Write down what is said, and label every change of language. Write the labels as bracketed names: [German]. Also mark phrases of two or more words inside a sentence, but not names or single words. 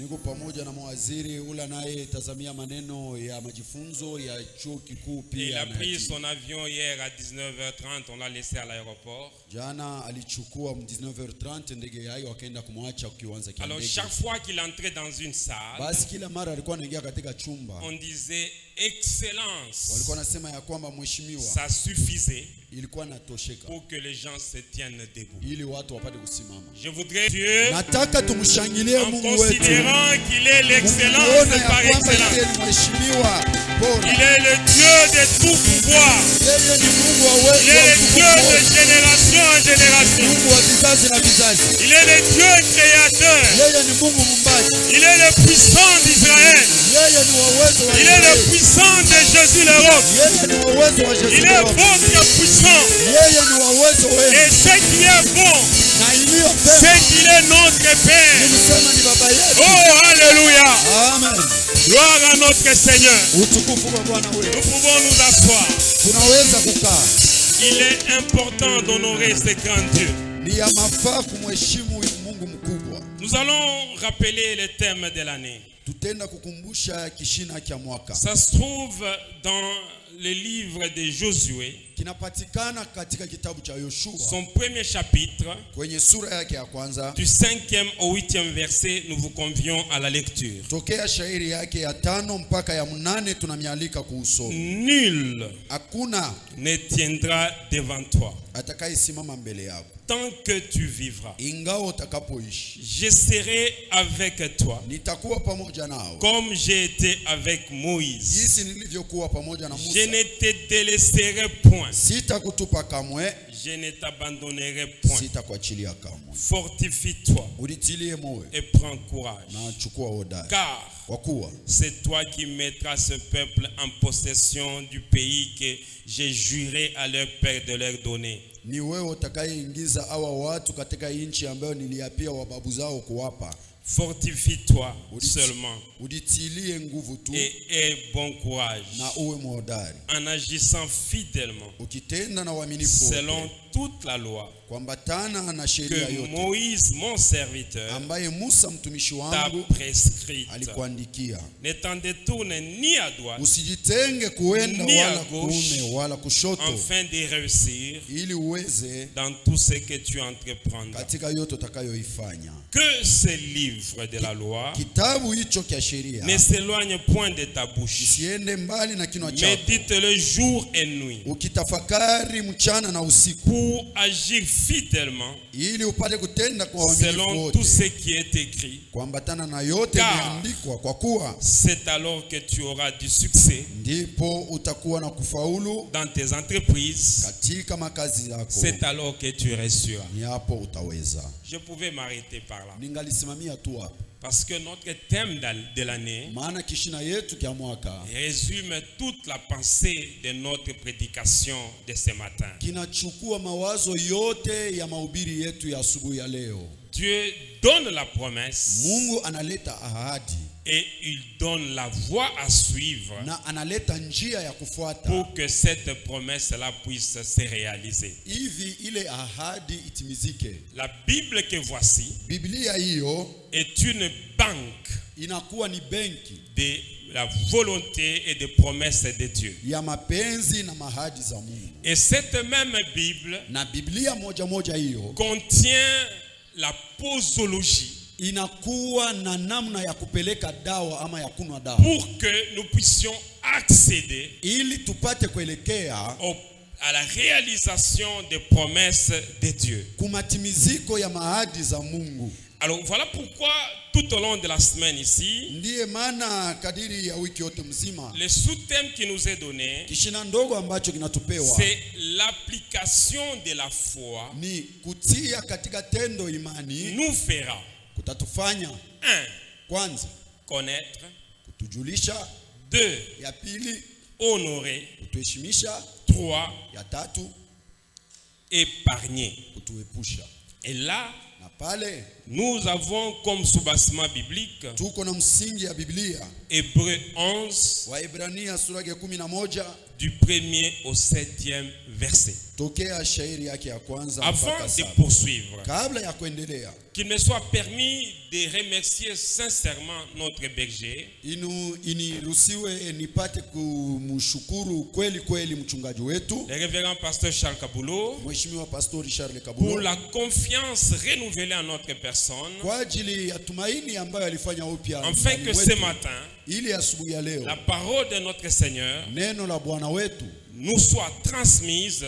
[French] Il a pris son avion hier à 19h30, on l'a laissé à l'aéroport. Alors chaque fois qu'il entrait dans une salle, on disait excellence, [Swahili] walikuwa nasema ya kwamba mheshimiwa [French] ça suffisait [Swahili] ilikuwa natosheka [French] pour que les gens se tiennent debout. [Swahili] ili watu wapate kusimama. [French] Je voudrais Dieu, [Swahili] Nataka tumshangilie [French] en [Swahili] Mungu wetu. [French] considérant qu'il est l'excellence [Swahili] Muone ya [French] par [Swahili] kwamba [French] excellence. [Swahili] yeye ni mheshimiwa bora. [French] Il est le Dieu de tout pouvoir. [Swahili] Yeye ni Mungu wa [French] Il [Swahili] uwezo [French] est [Swahili] wa [French] le Dieu de [Swahili] utukufu. [French] génération en génération. [Swahili] Mungu wa vizazi na vizazi. [French] Il est le Dieu créateur. [Swahili] Yeye ni Mungu muumbaji. [French] Il est le puissant d'Israël. [Swahili] Yeye ni wa uwezo wa [French] Il est le [Swahili] Israeli. [French] puissant de Jésus le roc. [Swahili] Yeye ni wa uwezo wa Yesu. [French] Il est votre puissant. [Swahili] Yeye ni wa uwezo [French] Et [Swahili] wenu. [French] ce qui est bon, [Swahili] Na iliyo [French] c'est [Swahili] pema [French] qu'il est notre [Swahili] ni [French] Père. [Swahili] kusema ni baba yetu. [French] Oh, alléluia. Amen. Gloire à notre Seigneur. [Swahili] Utukufu kwa Bwana [French] Nous [Swahili] wetu. [French] pouvons nous asseoir. [Swahili] Tunaweza kukaa. [French] Il est important d'honorer ce grand Dieu. [Swahili] Ni ya mafaa kumheshimu huyu Mungu mkubwa. [French] Nous allons rappeler le thème de l'année. [Swahili] Tutenda kukumbusha kishina cha mwaka. [French] Ça se trouve dans le livre de Josué, [Swahili] Kinapatikana katika kitabu cha Yoshua [French] son premier chapitre, [Swahili] kwenye sura yake ya kwanza. [French] du 5e au 8e verset. Nous vous convions à la lecture. [Swahili] Tokea shairi yake ya 5 mpaka ya 8 tunamialika kuusoma. [French] Nul [Swahili] Hakuna [French] ne tiendra devant toi [Swahili] atakayesimama mbele yako [French] tant que tu vivras. [Swahili] ingawa utakapoishi. [French] Je serai avec toi [Swahili] Nitakuwa pamoja nawe [French] comme j'ai été avec Moïse. [Swahili] jinsi nilivyokuwa pamoja na [French] Je [Swahili] Musa. [French] ne te délaisserai point. [Swahili] Sitakutupa kamwe, [French] Je ne t'abandonnerai point. [Swahili] sitakuachilia kamwe. [French] Fortifie-toi [Swahili] Ulitilie moyo [French] et prends courage. [Swahili] na chukua hodari, [French] Car [Swahili] kwa kuwa [French] c'est toi qui mettras ce peuple en possession du pays que j'ai juré à leur père de leur donner. [Swahili] ni wewe utakayeingiza hawa watu katika nchi ambayo niliapia wababu zao kuwapa. [French] Fortifie-toi seulement [Swahili] Ulitilie nguvu tu [French] et aie bon courage [Swahili] na uwe mhodari, [French] en agissant fidèlement [Swahili] ukitenda na uaminifu [French] selon [Swahili] wote, [French] toute la loi [Swahili] kuambatana na sheria [French] que [Swahili] yote [French] Moïse, mon serviteur, [Swahili] ambaye Musa mtumishi [French] t'a [Swahili] wangu [French] prescrite. [Swahili] alikuandikia. [French] Ne t'en détourne ni à droite, [Swahili] Usijitenge kuenda [French] Ni [Swahili] wala [French] à gauche, [Swahili] kuume wala kushoto, [French] afin de réussir [Swahili] ili uweze [French] dans tout ce que tu entreprendras. [Swahili] katika yote utakayoifanya. [French] Que ce livre de la loi [Swahili] Kitabu hicho cha sheria [French] ne s'éloigne point de ta bouche. [Swahili] isiende mbali na kinywa chako, [French] Médite-le jour et nuit [Swahili] ukitafakari mchana na usiku, [French] pour agir fidèlement [Swahili] ili upate kutenda kwa uaminifu [French] selon tout ce [Swahili] wote, [French] qui est écrit. [Swahili] kuambatana na yote [French] Car [Swahili] imeandikwa, kwa kuwa [French] c'est alors que tu auras du succès [Swahili] ndipo utakuwa na kufaulu [French] dans tes entreprises. [Swahili] katika makazi yako. [French] C'est alors que tu réussiras. [Swahili] Ni hapo utaweza. [French] Je pouvais m'arrêter par là. [Swahili] Ningalisimamia tu hapo, [French] Parce que notre thème de l'année [Swahili] maana kishina yetu kya mwaka [French] résume toute la pensée de notre prédication de ce matin. [Swahili] kinachukua mawazo yote ya mahubiri yetu ya asubuhi ya leo. [French] Dieu donne la promesse [Swahili] Mungu analeta ahadi [French] et il donne la voie à suivre [Swahili] na analeta njia ya kufuata [French] pour que cette promesse-là puisse se réaliser. [Swahili] hivi ile ahadi itimizike. [French] La Bible que voici [Swahili] Biblia hiyo [French] est une banque [Swahili] inakuwa ni benki [French] de la volonté et des promesses de Dieu. [Swahili] ya mapenzi na mahadi za Mungu. [French] Et cette même Bible [Swahili] Na Biblia moja moja hiyo [French] contient la posologie [Swahili] inakuwa na namna ya kupeleka dawa ama ya kunwa dawa, [French] pour que nous puissions accéder [Swahili] ili tupate kuelekea [French] à la réalisation des promesses de Dieu. [Swahili] kumatimiziko ya mahadi za Mungu. [French] Alors voilà pourquoi tout au long de la semaine ici, [Swahili] Ndiye maana kadiri ya wiki yote mzima [French] le sous-thème qui nous est donné, [Swahili] kishina ndogo ambacho kinatupewa [French] c'est l'application de la foi [Swahili] ni kutia katika tendo imani, [French] nous fera [Swahili] kutatufanya [French] 1. [Swahili] kwanza [French] Connaître, [Swahili] kutujulisha, [French] 2. [Swahili] ya pili [French] Honorer, [Swahili] kutuheshimisha, [French] 3. [Swahili] ya tatu [French] Épargner. [Swahili] kutuepusha. [French] Et là, [Swahili] Na pale [French] nous avons comme sous-bassement biblique [Swahili] tuko na msingi ya Biblia, [French] Hébreux 11 [Swahili] Waebrania sura ya 11 [French] du 1er au 7e verset. [Swahili] tokea shairi yake ya kwanza [French] Avant [Swahili] mpaka [French] de [Swahili] 7. [French] poursuivre, [Swahili] Kabla ya kuendelea, [French] qu'il me soit permis de remercier sincèrement notre berger, [Swahili] iniruhusiwe nipate kumshukuru kweli kweli mchungaji wetu [French] le révérend pasteur Charles Kaboulou, [Swahili] Mheshimiwa Pastor Charles [French] pour [Swahili] Kabulo [French] la confiance renouvelée en notre personne, [Swahili] kwa ajili ya tumaini ambayo alifanya upya [French] afin [Swahili] ndani [French] que ce [Swahili] mwetu, [French] matin, [Swahili] ili asubuhi ya leo [French] la parole de notre Seigneur [Swahili] neno la Bwana wetu [French] nous soit transmise